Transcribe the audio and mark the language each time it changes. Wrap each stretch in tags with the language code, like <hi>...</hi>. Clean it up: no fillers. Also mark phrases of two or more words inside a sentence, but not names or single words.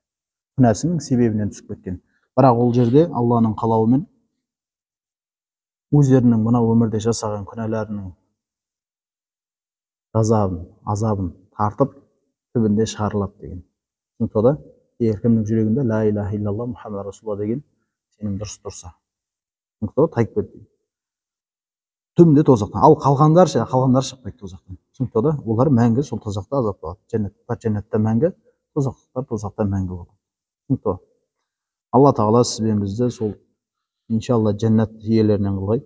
<kk>Күнәсінің себебінен түсіп кеткен. Бірақ ол жерде Алланың қалауымен өздерінің мына өмірде жасаған күнәларының азабын тартып түбінде шығарылады деген. Түсінікті да? Егер кімнің жүрегінде</kk> <ar>لا إله إلا الله محمد رسول الله</ar> <kk>деген сенім дұрыс тұрса. Түсінікті ғой? Тайып кетті. Түбінде тозақтан. Ал қалғандар шықпайды тозақтан. Түсінікті да? Олар мәңгі сол тозақта азап болады. Жәннатта мәңгі, тозақта мәңгі болады. Түсінікті ғой? Алла тағала сіз бен бізді сол иншалла жәннат иелерінен қылғай.</kk>